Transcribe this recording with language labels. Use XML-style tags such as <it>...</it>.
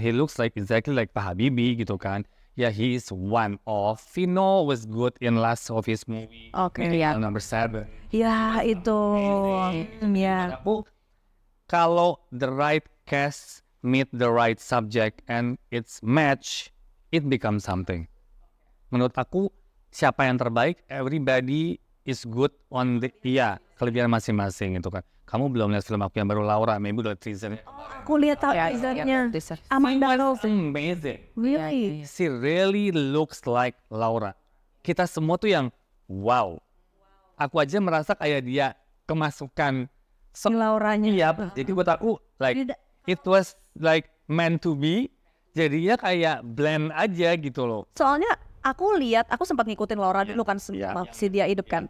<en>He looks like exactly like Pak Habibie</en> <id>gitu kan.</id> <en>Ya, he is one of. Vino was good in last of his movie.</en> <id>Oke, ya.</id> <en>Number 7.</en> <id>Ya itu. Ya. Aku kalau</id> <en>the right cast meet the right subject and it's match, it becomes something.</en> <id>Menurut aku siapa yang terbaik,</id> <en>everybody is good on the</en> <id>kelebihan masing-masing itu kan. Kamu belum lihat film aku yang baru Laura, maybe udah teasernya. Aku lihat teasernya. Amanda Rose.</id> <en>Amazing. Really? She really looks like Laura.</en> <id>Kita semua tuh yang wow. Aku aja merasa kayak dia kemasukan Lauranya. Iya, jadi buat aku</id> <en>like it was like meant to be.</en> <id>Jadinya kayak blend aja gitu loh. Soalnya aku lihat, aku sempat ngikutin Laura dulu kan si dia hidup kan.</id>